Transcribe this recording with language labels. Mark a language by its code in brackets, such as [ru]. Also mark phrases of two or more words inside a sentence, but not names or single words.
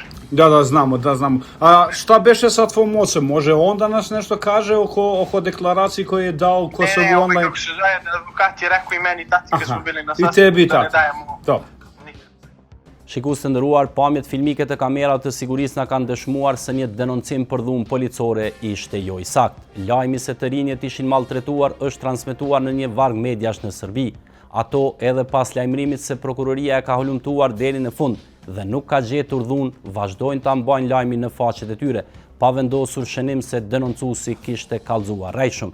[sr] Da, znamo. A šta beše sa tvojom ocem? Može on da nas nešto kaže oko deklaraciji koju je dao Kosovo online? Ne, kako se zove, advokat je rekao i meni i tati kad smo bili na sastanku, i tebi i da ne tati. dajemo. [sq] Shikues të nderuar, pamjet filmike të kamerave të sigurisë na kanë dëshmuar se një denoncim për dhunë policore ishte jo i saktë. Lajmi se të rinjët ishin maltretuar është transmetuar në një varg mediash në Serbi. Ato edhe pas lajmërimit se prokuroria e ka holumtuar deri në fund dhe nuk ka gjetur dhunë, vazhdojnë ta mbajnë lajmin në faqet e tyre, pa vendosur shënim se denoncuesi kishte kallëzuar rrejshëm.